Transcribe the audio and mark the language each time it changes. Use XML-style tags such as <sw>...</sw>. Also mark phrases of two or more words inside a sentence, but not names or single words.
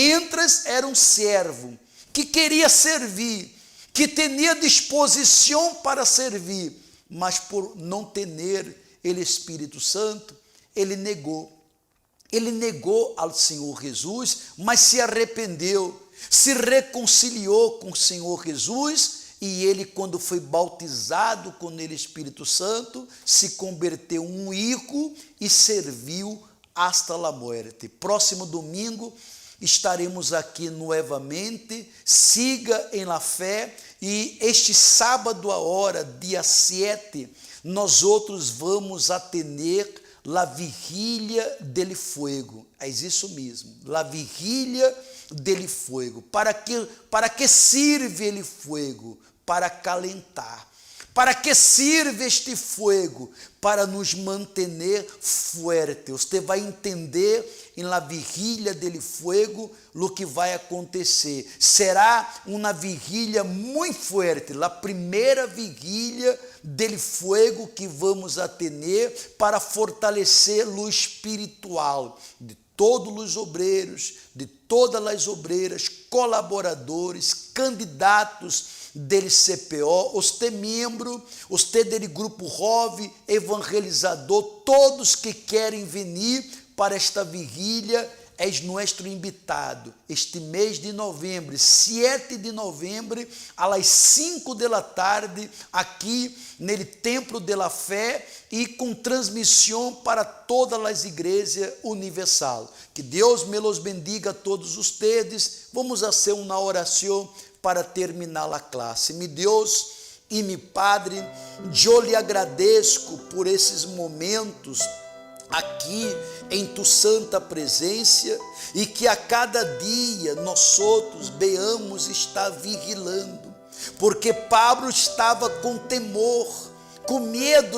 <pt>Mientras era um servo que queria servir, que tinha disposição para servir, mas por não ter ele Espírito Santo, ele negou. Ele negou ao Senhor Jesus, mas se arrependeu, se reconciliou com o Senhor Jesus, e ele, quando foi bautizado com ele Espírito Santo, se converteu um hijo e serviu</pt> <es>hasta la muerte.</es> <pt>Próximo domingo estaremos aqui novamente. Siga em la fé, e este sábado agora, dia 7, nós outros vamos atender</pt> <es>la vigília del fuego.</es> <pt>É isso mesmo,</pt> <es>la vigília del fuego.</es> <pt>Para que serve ele fuego?</pt> <es>Para calentar.</es> <pt>Para que serve este fuego? Para nos manter fuerte. Você vai entender em</pt> <es>la vigília del fuego</es> <pt>o que vai acontecer. Será uma vigília muito forte, a primeira vigília</pt> <es>del fuego</es> <pt>que vamos a ter para fortalecer o espiritual de todos os obreiros, de todas as obreiras, colaboradores, candidatos del CPO, você membro, você dele grupo ROV, evangelizador, todos que querem vir para esta vigília, és nosso invitado, este mês de novembro, 7 de novembro, às 5 da tarde, aqui no Templo de la Fé, e com transmissão para todas as igrejas universal.</pt> <es>Que Deus me los bendiga a todos ustedes.</es> <pt>Vamos fazer uma oração para terminar a classe. Mi Deus e mi Padre, eu lhe agradeço por esses momentos aqui em tu santa presença, e que a cada dia nós outros venhamos estar vigilando, porque Pablo estava com temor, com medo</pt>